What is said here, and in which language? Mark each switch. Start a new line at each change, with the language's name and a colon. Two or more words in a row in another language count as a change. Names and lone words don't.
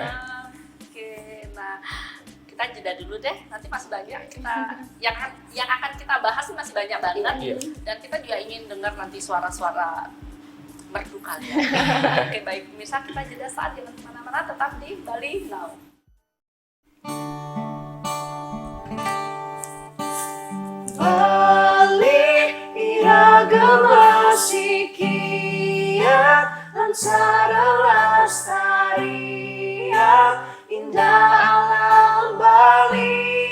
Indonesian: Oke, nah kita jeda dulu deh. Nanti masih banyak kita yang akan kita bahas masih banyak banget. Iya. Dan kita juga ingin dengar nanti suara-suara merdu kalian. Oke baik, pemirsa kita jeda saat jangan kemana-mana, tetap di Bali Now. Bali iragama sikiat lansara lestarian indah alam Bali